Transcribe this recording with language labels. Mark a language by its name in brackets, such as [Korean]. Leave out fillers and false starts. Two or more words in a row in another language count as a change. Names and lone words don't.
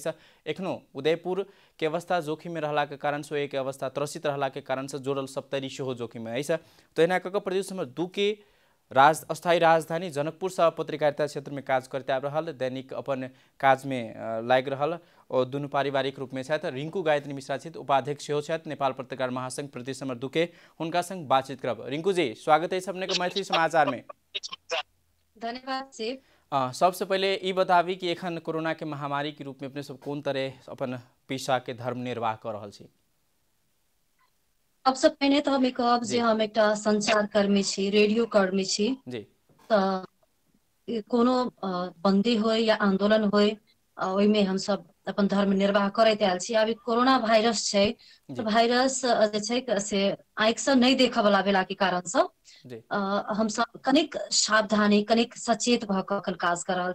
[Maithili] एखनो उदयपुर के अवस्था जोखिम में रहला के कारण से एक अवस्था त्रसित रहला के कारण से जोड़ल सप्तरी सेहो जोखिम में है। तो एना कक प्रदेश नंबर 2 के अस्थायी राजधानी जनकपुर सह पत्रकारिता क्षेत्र में काज करते आब रहल। दैनिक अपन काज में लाग रहल और दुनू पारिवारिक रूप में छथि। रिंकू गायत्री मिश्रा छथि, उपाध्यक्ष सेहो छथि नेपाल पत्रकार महासंघ प्रदेश नंबर 2 के। हुनका संग बातचीत करब। रिंकू जी, स्वागत है अपने के मैथिली समाचार में। धन्यवाद जी। सबसे पहले ये बताबी कि एखन कोरोना के महामारी के रूप में अपने सब कोन तरह अपन पेशा के धर्म निर्वाह कर रहल छी? सबसे पहिने तो हम कहब जे हम एक संचार कर्मी छी, रेडियो कर्मी छी जी। तो कोनो बंदी हो या आंदोलन हो, ओहिमे हम सब अपन धर्म निर्वाह करते आयल छी। अभी कोरोना वायरस छै, तो वायरस जे छै से आँखि से नहीं देखा वाला भेला के कारण से हम सब कनिक सावधानी, कनिक सचेत भ के काज कर रहल छी।